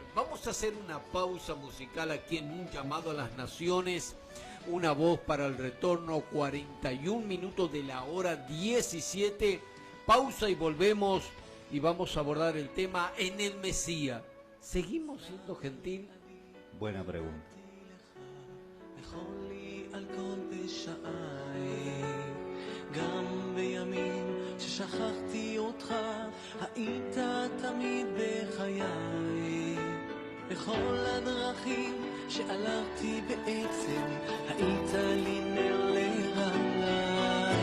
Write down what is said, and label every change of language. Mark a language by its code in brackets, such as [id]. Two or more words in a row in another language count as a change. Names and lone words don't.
[es] Vamos a hacer una pausa musical aquí en Un Llamado a las Naciones. Una voz para el retorno, 41 minutos de la hora 17. Pausa y volvemos y vamos a abordar el tema en el Mesías. ¿Seguimos siendo gentil? Buena pregunta. [he] גם בימים ששכחתי אותך, היית תמיד בחיי. בכל הדרכים שהלכתי בעצם, היית לי נר לרגליי.